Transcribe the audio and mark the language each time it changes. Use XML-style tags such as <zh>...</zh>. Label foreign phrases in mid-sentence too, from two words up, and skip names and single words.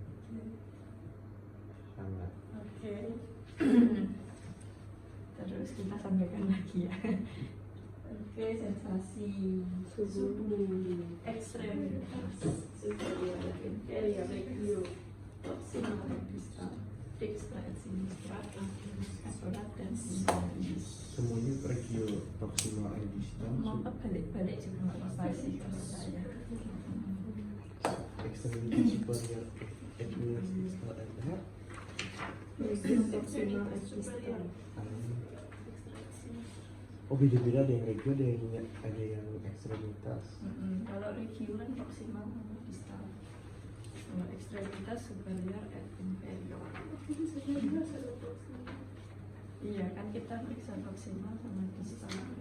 <id>Hangat. Oke. Terus kita sampaikan lagi ya. Oke, sensasi suhu ekstremitas superior inferior regio proximal dan distal,</id> <la>dextra et sinistra,</la> <id>akurat dan simetris. Semuanya</id> <la>regio proximal et distal.</la> <id>Mau balik-balik juga nggak apa-apa sih kalau saya. Ekstremitas</id> <la>superior et distal</la> <id>adalah</id> <la>Regio proximal et distal.</la> <id>Oh beda-beda, ada yang regio, ada yang ekstremitas. Kalau regio kan proximal sama distal. Kalau ekstremitas</id> <la>superior et inferior.</la> <id>Iya kan kita periksa proximal sama distal.</id>